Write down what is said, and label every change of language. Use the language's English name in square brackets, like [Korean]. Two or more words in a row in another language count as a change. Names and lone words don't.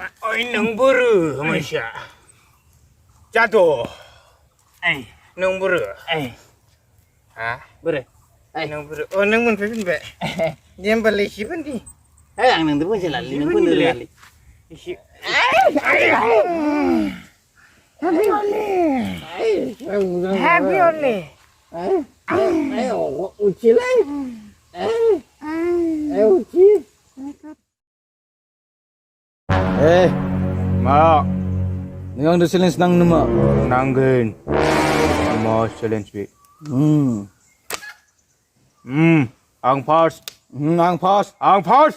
[Bodo] ओइ नों बोरो मानसिया जादु नों बोरो हा बोरो नों बोरो नों मोनफैफिनबाय दे होमबालाय एसे फोनदि आं नोंदो फैसालालै नों फोननो रोङालै [English] एसे Happy only. Ucilai. Uci. [Bodo] मा नों आंदो चेलेन्ज नांनो नामा नांगोन मा चेलेन्ज बे आं फार्स्ट आं फार्स्ट आं फार्स्ट